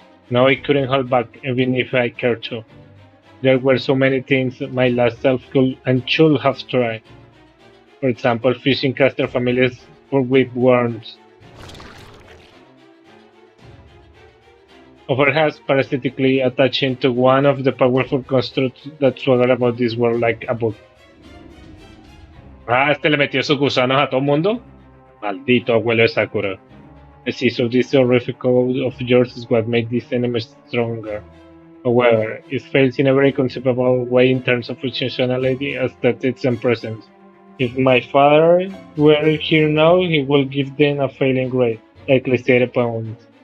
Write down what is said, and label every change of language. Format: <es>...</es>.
<en>Now I couldn't hold back, even if I cared to. There were so many things my last self could and should have tried. For example, fishing caster families with worms. Or perhaps parasitically attaching to one of the powerful constructs that swagger about this world like a book.</en> <es>Ah, le metió sus gusanos a todo mundo. Maldito abuelo de Sakura.</es> <en>See, so this horrific code of yours is what made this enemy stronger. However, it fails in a very conceivable way in terms of functionality, aesthetics, and presence. If my father were here now, he would give them a failing grade, likely 0 pounds.</en>